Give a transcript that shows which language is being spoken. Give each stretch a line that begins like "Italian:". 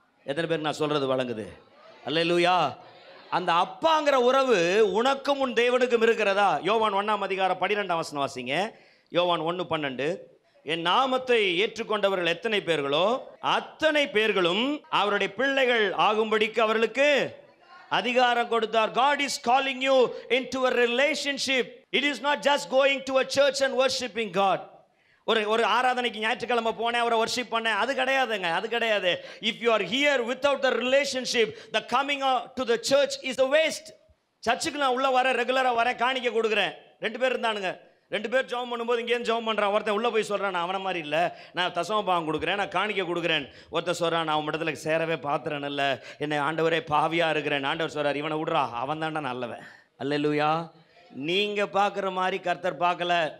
Tamil: எத்தனை பேருக்கு நான் சொல்கிறது வழங்குது? அல்லேலூயா. அந்த அப்பாங்கிற உறவு உனக்கும் உன் தேவனுக்கும் இருக்கிறதா? யோவான் 1:12 வாசிங்க. யோவான் 1:12. என் நாமத்தை ஏற்றுக்கொண்டவர்கள் எத்தனை பேர்களோ அத்தனை பேர்களும் அவருடைய பிள்ளைகள் ஆகும்படிக்கு அவர்களுக்கு அதிகாரம் கொடுத்தார்.
English: God is calling you into a relationship. It is not just going to a church and worshiping God.
Tamil: ஒரு ஆராதனைக்கு ஞாயிற்றுக்கிழமை போனேன், அவரை வர்ஷிப் பண்ணேன், அது கிடையாதுங்க, அது கிடையாது.
English: If you are here without the relationship, the coming to the church is a waste.
Tamil: சர்ச்சுக்கு நான் உள்ள வர ரெகுலராக வர காணிக்க கொடுக்குறேன். 2 பேர் இருந்தானுங்க. 2 பேர் ஜெபம் பண்ணும்போது இங்கேயும் ஜெபம் பண்ணுறான். ஒருத்தன் உள்ளே போய் சொல்கிறான், நான் அவனை மாதிரி இல்லை, நான் தசம பாகம் கொடுக்குறேன், நான் காணிக்க கொடுக்குறேன். ஒருத்தன் சொல்கிறான், நான் அவன் இடத்துல சேரவே பாத்திரன் இல்லை, என்னை ஆண்டவரே பாவியாக இருக்கிறேன். ஆண்டவர் சொல்கிறார், இவனை விட்றா, அவன் தாண்டா நல்லவன். அல்லேலூயா. நீங்கள் பார்க்குற மாதிரி கர்த்தர் பார்க்கல.